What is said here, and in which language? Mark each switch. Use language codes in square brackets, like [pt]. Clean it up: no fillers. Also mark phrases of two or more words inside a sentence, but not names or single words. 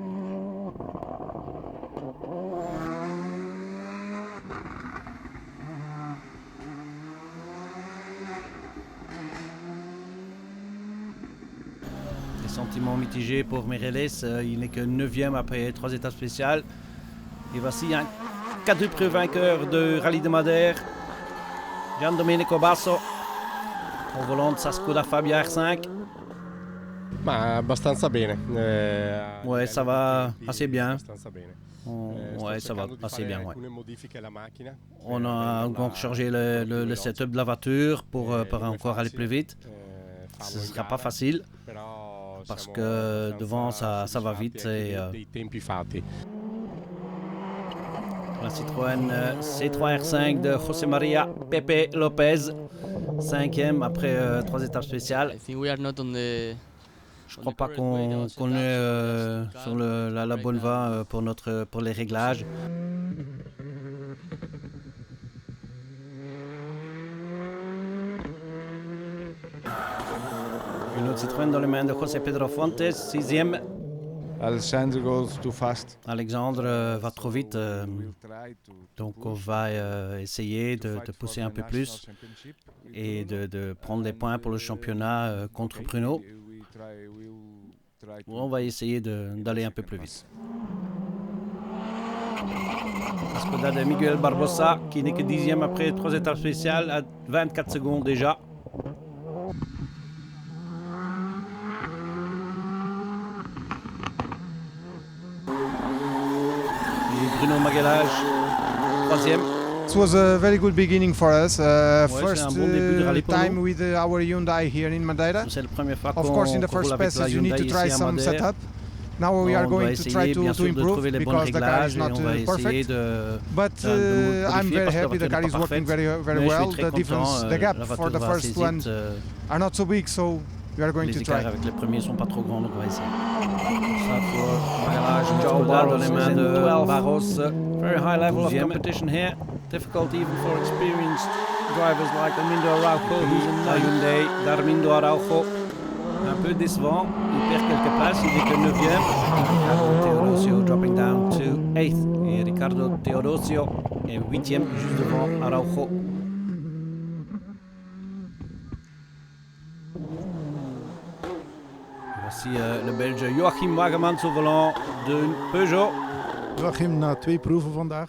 [fr] Sentiment mitigé pour Meireles, il n'est que 9e après 3 étapes spéciales. Et voici un quadruple vainqueur de Rallye de Madère, Giandomenico Basso, au volant de sa Skoda Fabia R5. [it] Ma abbastanza bene. [fr] Ouais, ça va assez bien. [it] Abbastanza bene. [fr] Ouais, ça va assez bien. Ouais. [it] Alcune modifiche alla macchina. [fr] On a donc changé le setup de la voiture pour encore aller plus vite. Ce ne sera pas facile parce que devant ça va vite. Et, [it] dei tempi fatti. [fr] la Citroën C3 R5 de José María Pepe Lopez, 5e après 3 étapes spéciales. Je crois pas qu'on est sur la bonne voie pour les réglages. Une autre Citroën dans les mains de José Pedro Fontes, 6e. [en] Alexander goes too fast. [fr] Alexandre va trop vite, donc on va essayer de pousser un peu plus et de prendre des points pour le championnat contre Bruno. On va essayer d'aller un peu plus vite. La Skoda de Miguel Barbosa qui n'est que 10e après 3 étapes spéciales à 24 secondes déjà. Bruno Magalhaes, 3e. [en] It was a very good beginning for us. First time with our Hyundai here in Madeira. [fr] C'est la première fois [en] Of course, in the first passes you need to try some setup. Now we are going to try to improve because the car is not perfect. But I'm very happy the car is working very well. The difference, the gap for the first ones are not so big, so we are going to try. [fr] Avec les premiers sont pas trop grands, donc on va essayer. Skoda dans les mains de Barros. [en] Very high level of competition here. Difficult even for experienced drivers like Armindo Araujo, who's in Hyundai. [fr] D'Armindo Araujo, un peu décevant. Il perd quelques places, il n'est que 9e. [en] Ricardo Teodosio dropping down to 8th. [fr] Et Ricardo Teodosio est 8e, juste devant Araujo. Voici le Belge Joachim Wagemans au volant de Peugeot. [nl] Joachim, na 2 proeven vandaag.